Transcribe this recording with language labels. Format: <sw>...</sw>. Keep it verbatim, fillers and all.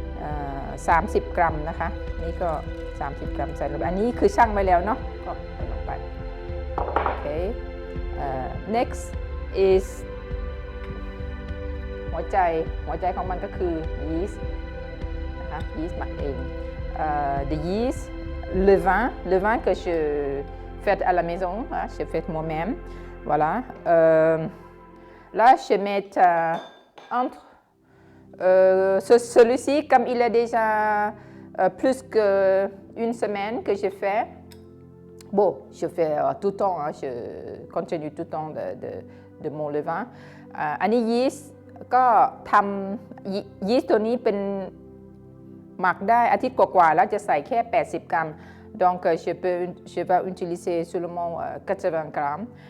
<th>Uh, สามสิบกรัมนะคะนี่ก็สามสิบกรัมใส่ลงไปอันนี้คือชั่งไว้แล้วเนาะก็ใส่ลงไป</th> <en>okay uh, next is</en> <th>หัวใจหัวใจของมันก็คือยีสต์นะคะยีสต์หมักเอง</th> <en>uh, the yeast</en> <fr>le vin le vin que je fais à la maison hein, je fais moi-même Voilà. Euh, là, je mets euh, entre euh, ce, celui-ci, comme il est déjà euh, plus qu'une semaine que j'ai fait. Bon, je fais euh, tout le temps, hein, je continue tout le temps de, de, de mon levain.</fr> <th>Euh, อันนี้ยีสต์ก็ทำยีสต์ตัวนี้เป็นหมักได้อาทิตย์กว่าๆแล้วจะใส่แค่แปดสิบกรัม</th> <fr>donc je peux je vais utiliser seulement quatre-vingts grammes.</fr>